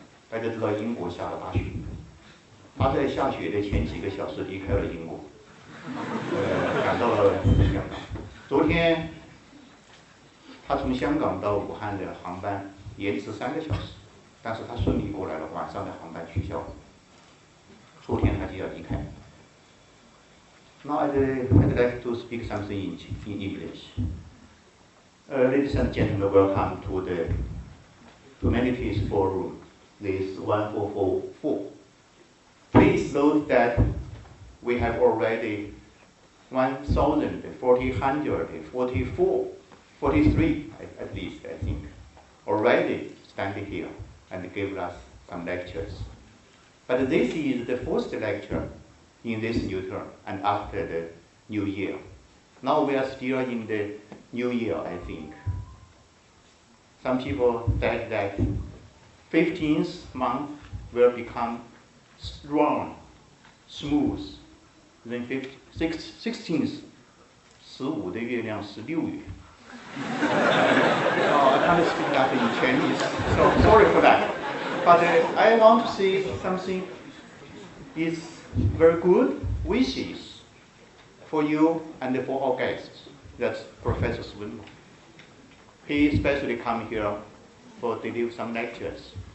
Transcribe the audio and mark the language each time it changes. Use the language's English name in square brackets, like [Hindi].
[Chinese] 大家知道英国下了大雪，他在下雪的前几个小时离开了英国，赶到了香港。昨天他从香港到武汉的航班延迟3个小时，但是他顺利过来了，晚上的航班取消了。后天他就要离开。 [English] Now I'd like to speak something in English. Ladies and gentlemen, welcome to the Humanities Forum, this 1444. Please note that we have already 1,443 at least, I think, already standing here and gave us some lectures. But this is the first lecture in this new term and after the new year. Now we are still in the new year, I think. Some people said that 15th month will become strong, smooth. [Chinese] Then 16th, 15的月亮是6月。 [English] I can't speak that in Chinese, so sorry for that. But I want to say something is very good wishes for you and for our guests. That's Professor Swinburne. He especially come here for deliver some lectures.